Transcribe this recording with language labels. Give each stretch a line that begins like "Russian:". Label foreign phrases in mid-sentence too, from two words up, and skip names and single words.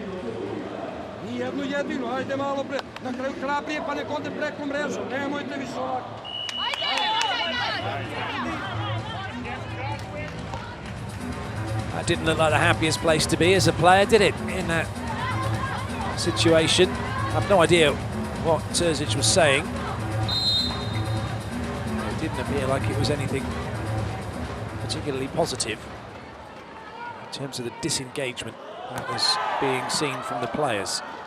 Serbian: Ni jednu jedinu, ajde malo bre. Na kraju hrabrije, pa nek ode preko mreža. Nemojte više ovako.
English: That didn't look like the happiest place to be as a player, did it, in that situation? I have no idea what Terzic was saying. It didn't appear like it was anything particularly positive in terms of the disengagement that was being seen from the players.